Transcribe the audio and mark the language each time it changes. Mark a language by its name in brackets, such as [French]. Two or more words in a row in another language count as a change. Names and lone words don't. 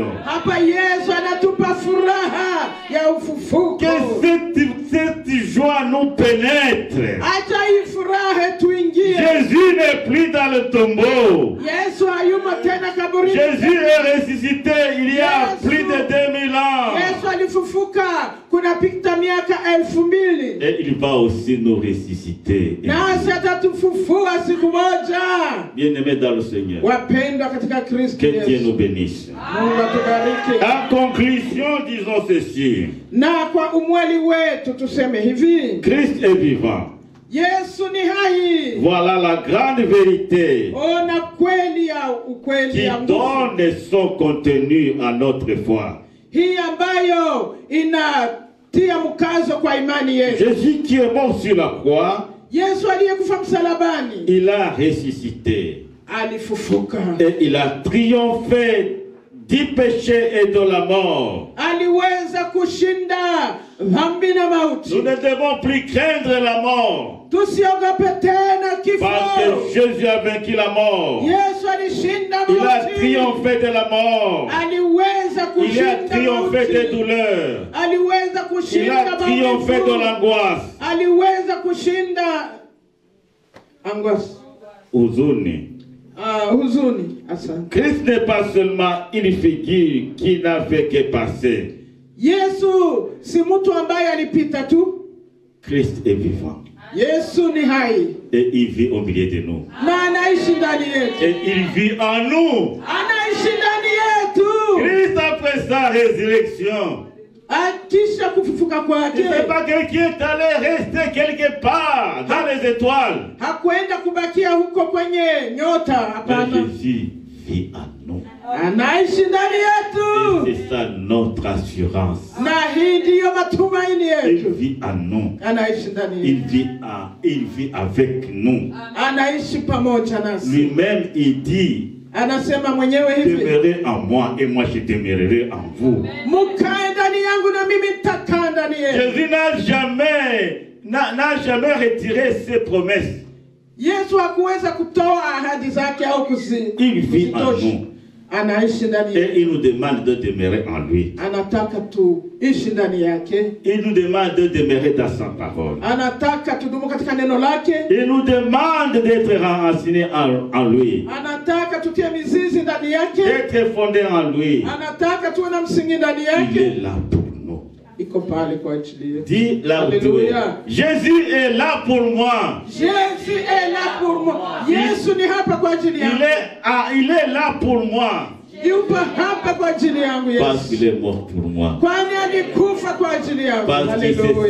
[Swahili] Hapa Yesu anatupa furaha ya ufufuko. [French] Que cette joie nous pénètre. [Swahili] Acha hii furaha tuingie. [French] Jésus n'est plus dans le tombeau. [Swahili] Yesu hayumo tena kaburini. [French] Jésus est ressuscité il y a plus de 2000 ans. [Swahili] Yesu alifufuka kunapita miaka 2000. [French] Et il va aussi nous ressusciter. [Swahili] Nasi atatufufua siku moja. [French] Bien-aimés dans le Seigneur, [Swahili] Wapendwa katika Kristo [French] que Dieu [Swahili] Yesu. [French] nous bénisse. [Swahili] Mungu atubariki. [French] En conclusion, disons ceci. [Swahili] Na kwa umweli wetu tuseme hivi. [French] Christ est vivant. [Swahili] Yesu ni hai. [French] Voilà la grande vérité [Swahili] Ona kweli ya ukweli [French] qui [Swahili] ya nguvu. [French] donne son contenu à notre foi. [Swahili] Hii ambayo inatia mkazo kwa imani yetu. [French] Jésus qui est mort sur la croix, [Swahili] Yesu aliyekufa msalabani [French] il a ressuscité [Swahili] alifufuka. [French] et il a triomphé du péché et de la mort. [Swahili] Aliweza kushinda dhambi na mauti. [French] Nous ne devons plus craindre la mort [Swahili] Tusiogope tena kifo. [French] parce que Jésus a vaincu la mort. [Swahili] Yesu alishinda [French] Il a [Swahili] mauti. [French] triomphé de la mort. [Swahili] Aliweza [French] Il a [Swahili] kushinda [French] triomphé des [Swahili] mauti. [French] douleurs. [Swahili] Aliweza [French] Il a [Swahili] kushinda [French] triomphé de [Swahili] maumivu. [French] l'angoisse. [Swahili] Aliweza kushinda angoisse. Huzuni. Huzuni. Asante. [French] Christ n'est pas seulement une figure qui n'a fait que passer. [Swahili] Yesu si mtu ambaye alipita tu. [French] Christ est vivant. [Swahili] Yesu ni hai. [French] Et il vit au milieu de nous. [Swahili] Na anaishi ndani yetu. [French] Et il vit en nous. [Swahili] Anaishi ndani yetu. [French] Christ après sa résurrection. [Swahili] Akisha kufufuka kwake. [French] Ce n'est pas quelqu'un qui est allé rester quelque part dans les étoiles. [Swahili] Hakuenda kubakia huko kwenye nyota, [French] Mais [Swahili] hapana. [French] Jésus vit en nous. [Swahili] Anaishi ndani [French] Et [Swahili] yetu. [French] c'est ça notre assurance. [Swahili] Na hii ndiyo matumaini [French] Il [Swahili] yetu. [French] vit en nous. [Swahili] Anaishi ndani [French] Il [Swahili] yetu. [French] vit avec nous. [Swahili] Anaishi pamoja nasi. [French] Lui-même, il dit, [Swahili] Anasema mwenyewe hivi. [French] demeurez en moi et moi je demeurerai en vous. [Swahili] Mukae ndani yangu na mimi nitakaa ndani yenu. [French] Jésus n'a jamais retiré ses promesses. [Swahili] Yesu hakuweza kutoa ahadi zake au [French] Il vit en [Swahili] kuzitosha. [French] nous. [Swahili] Anaishi ndani [French] Et [Swahili] yetu. [French] il nous demande de demeurer en lui. [Swahili] Anataka tuishi ndani yake. [French] Il nous demande de demeurer dans sa parole. [Swahili] Anataka tudumu katika neno lake. [French] Il nous demande d'être enracinés en lui. [Swahili] Anataka tutie mizizi ndani yake. [French] D'être fondés en lui. [Swahili] Anataka tuwe na msingi ndani [French] Il [Swahili] yake. [French] est là pour nous. [Swahili] Iko pale kwa ajili yetu. [French] Dis là où tu es. Alléluia. Jésus est là pour moi. Jésus est là pour moi. [Swahili] Yesu ni hapa kwa ajili yangu. [French] Il est là pour moi. [Swahili] Yupo hapa kwa ajili yangu [French] Parce qu'il [Swahili] Yesu. [French] est mort pour moi. [Swahili] Kwani alikufa kwa ajili yangu. [French] Parce qu'il s'est [Swahili] Haleluya.